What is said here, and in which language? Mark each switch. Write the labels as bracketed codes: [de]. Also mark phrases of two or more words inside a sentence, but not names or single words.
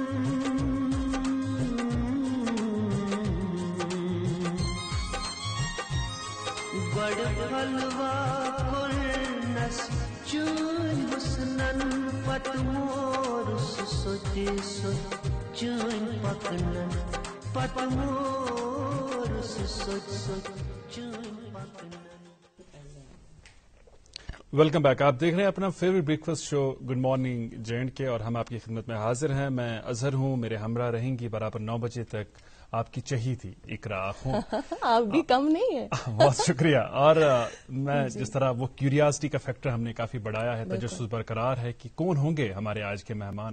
[en] گوڑ پھلوا کرنس چون حسنن پت مور سوتے سوت چون پکنن پت مور سوت سوت چون پکنن. welcome back. [ur] آپ دیکھ رہے ہیں اپنا [en] favourite breakfast show [ur] گڈ مارننگ JNK اور ہم آپ کی خدمت میں حاضر ہیں. میں اظہر ہوں, میرے ہمراہ رہیں گی برابر 9 بجے تک آپ کی چہی تھی اقرا ہوں. آپ بھی کم نہیں ہے. بہت شکریہ. اور میں جس طرح وہ کیوریاسٹی کا فیکٹر ہم نے کافی بڑھایا ہے, تجسس برقرار ہے کہ کون ہوں گے ہمارے آج کے مہمان.